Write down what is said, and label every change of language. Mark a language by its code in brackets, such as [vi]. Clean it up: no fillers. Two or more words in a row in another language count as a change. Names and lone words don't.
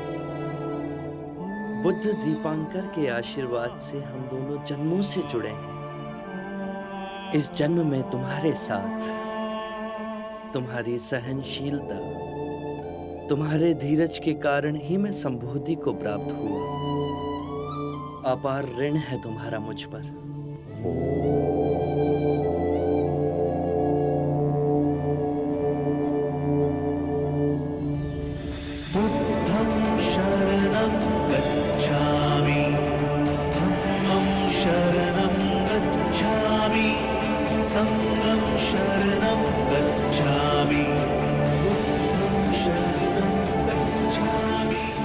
[hi] बुद्ध दीपांकर के आशीर्वाद से हम दोनों जन्मों से जुड़े हैं। इस जन्म में तुम्हारे साथ तुम्हारी सहनशीलता, तुम्हारे धीरज के कारण ही मैं संबोधि को प्राप्त हुआ। अपार ऋण है तुम्हारा मुझ पर। [pi] बुद्धं शरणं गच्छामि, धम्मं शरणं गच्छामि, संघं शरणं गच्छामि, बुद्धं शरणं गच्छामि।